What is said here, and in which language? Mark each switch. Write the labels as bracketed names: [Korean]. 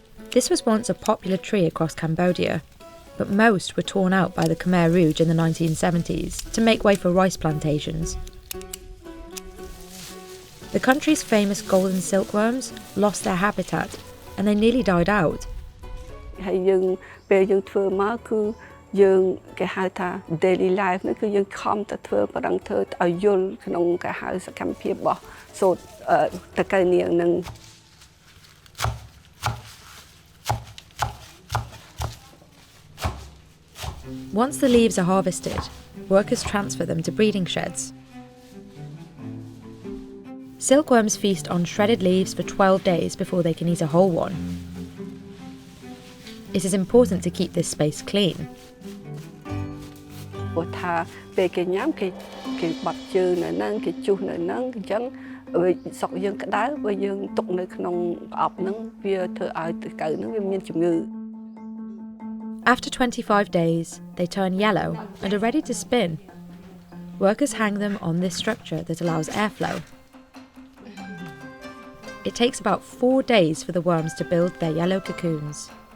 [English] This was once a popular tree across Cambodia, but most were torn out by the Khmer Rouge in the 1970s to make way for rice plantations. The country's famous golden silkworms lost their habitat and they nearly died out. Daily life [Khmer] គឺយើងខំទៅធ្វើប្រឹងធ្វើឲ្យយល់ក្នុងការហៅសកម្មភាពរបស់សូត្រតកៅនាងនឹង [English] Once the leaves are harvested, workers transfer them to breeding sheds. Silkworms feast on shredded leaves for 12 days before they can eat a whole one. It is important to keep this space clean. [Khmer] ព្រោះថាពេលគេញ៉ាំគេបាត់ជើងនៅហ្នឹងគេជុះនៅហ្នឹងអញ្ចឹងសុកយើងក្តៅបើយើងទុកនៅក្នុងប្រអប់ហ្នឹងវាធ្វើឲ្យតកៅហ្នឹងវាមានជំងឺ [English] After 25 days, they turn yellow and are ready to spin. Workers hang them on this structure that allows airflow. It takes about 4 days for the worms to build their yellow cocoons.